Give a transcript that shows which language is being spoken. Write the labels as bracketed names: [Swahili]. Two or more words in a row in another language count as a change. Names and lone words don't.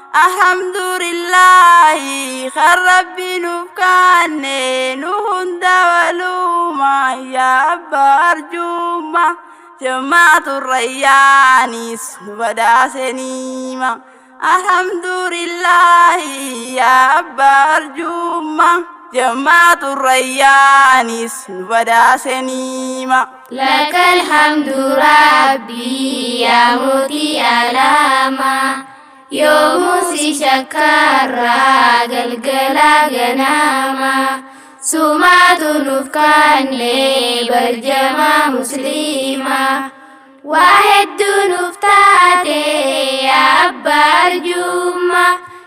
[Oromo] Alhamdulillaahi, kan Rabbi nuuf kaanne, nu hunda walumaa, yaa Abbaa Arjummaa. Jammaatu Rayyaanis nu badhaasaniima. Alhamdulillaahi, yaa Abbaa Arjummaa. Jammaatu Rayyaanis nu badhaasaniima. [Arabic] لك الحمد ربي يا [Oromo] mootii aalamaa. Yoomus shakkarraa galgala ganama. Sumaatu nuuf kaanne barjama musliima. Waa hedduu nuuf taate yaa Abbaa Arjummaa.